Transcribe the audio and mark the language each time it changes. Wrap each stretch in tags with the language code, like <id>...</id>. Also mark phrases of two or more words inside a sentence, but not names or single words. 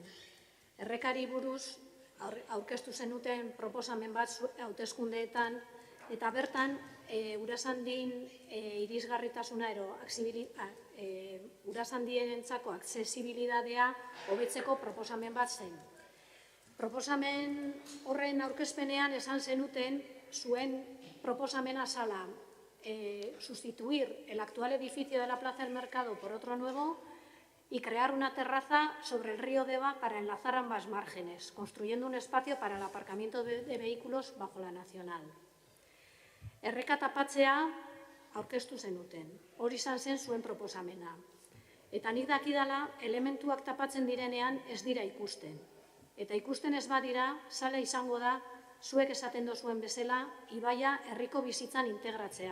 <eu>Errekari buruz aurkeztu zenuten proposamen bat hauteskundeetan eta bertan Urasandin irisgarritasuna Urasandienentzako aksesibilitatea hobetzeko proposamen bat zen. Proposamen horren aurkezpenean esan zenuten zuen proposamena zala</eu> <es>sustituir el actual edificio de la Plaza del Mercado por otro nuevo y crear una terraza sobre el río Deva para enlazar ambas márgenes, construyendo un espacio para el aparcamiento de vehículos bajo la Nacional.</es> <eu>Erreka tapatzea aurkeztu zenuten, hori izan zen zuen proposamena. Eta nik dakidala, elementuak tapatzen direnean ez dira ikusten. Eta ikusten ez badira, sala izango da, zuek esaten dozuen bezala, ibaia herriko bizitzan integratzea.</eu>